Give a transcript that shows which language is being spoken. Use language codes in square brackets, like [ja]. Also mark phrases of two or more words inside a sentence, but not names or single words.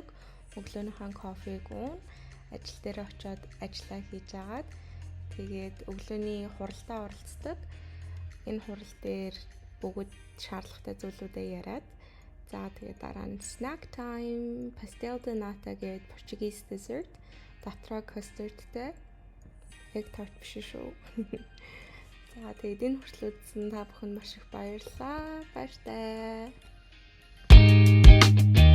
[mn] Өглөөнийхөө кофег уун, ажил дээр очиод ажиллаа хийж агаад тэгээд өглөөний хуралдаа оролцдог. Энэ хурал дээр бүгд шаардлагатай зүйлүүдээ яриад за тэгээд дараа нь [en] snack time, [pt] pastel de nata [mn] гэдэг [en] Portuguese dessert, [mn] дотроо custardтэй. Яг тарт биш шүү. За тэгээд энэ хүртэл үзсэн та бүхэнд маш их баярлалаа. Баяртай.